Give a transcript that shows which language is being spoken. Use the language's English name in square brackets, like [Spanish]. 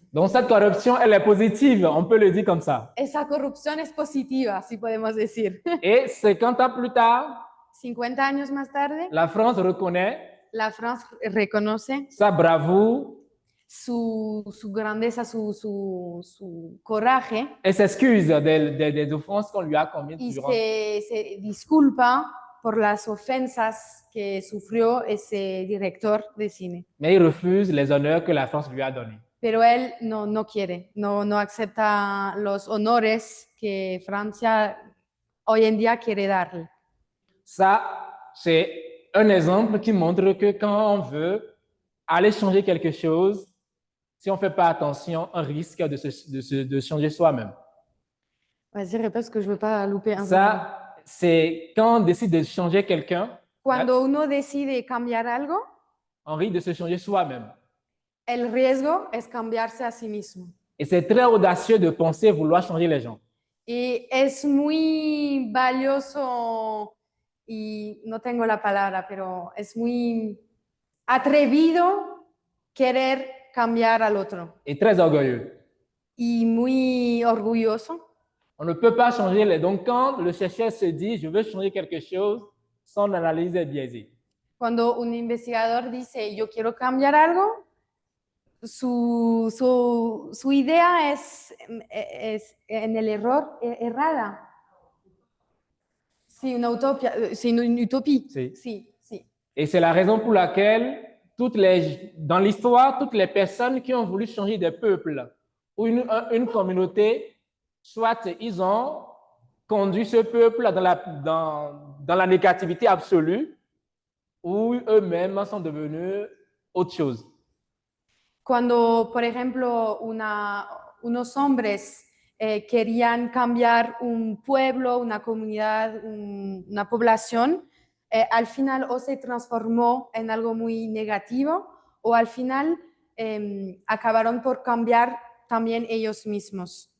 [French] Donc cette corruption, elle est positive, on peut le dire comme ça. [Spanish] Esa corrupción es positiva, si podemos decir. [French] Et 50 ans plus tard, [Spanish] 50 años más tarde, [French] la France reconnaît [Spanish] la France reconoce [French] sa bravoure [Spanish] su grandeza, su coraje [French] et s'excuse des offenses qu'on lui a commises [Spanish] y [French] durant. [Spanish] se disculpa por las ofensas que sufrió ese director de cine. [French] Mais il refuse les honneurs que la France lui a donnés. [Spanish] Pero él no quiere, no acepta los honores que Francia hoy en día quiere darle. [French] Ça, c'est un exemple qui montre que quand on veut aller changer quelque chose, si on ne fait pas attention, on risque de changer soi-même. Vas-y, répète parce que je veux pas louper un Ça, c'est quand on décide de changer quelqu'un, [Spanish] Cuando uno decide cambiar algo, [French] on risque de se changer soi-même. [Spanish] el riesgo es cambiarse a sí mismo. [French] Et c'est très audacieux de penser vouloir changer les gens. [Spanish] Y es muy valioso, y no tengo la palabra, pero es muy atrevido querer cambiar al otro. [French] Et très orgueilleux. [Spanish] Y muy orgulloso. [French] On ne peut pas changer les... Donc, quand le chercheur se dit « je veux changer quelque chose », son analyse est biaisée. [Spanish] Cuando un investigador dice yo quiero cambiar algo, su idea es en el error, errada. Sí, una utopía, sí, [French] une utopie. [Spanish] Sí. Sí, sí. [French] Et c'est la raison pour laquelle dans l'histoire, toutes les personnes qui ont voulu changer des peuples ou une communauté, soit ils ont conduit ce peuple dans la négativité absolue, ou eux-mêmes sont devenus autre chose. [Spanish] Cuando, por ejemplo, unos hombres querían cambiar un pueblo, una comunidad, una población, al final o se transformó en algo muy negativo o al final acabaron por cambiar también ellos mismos.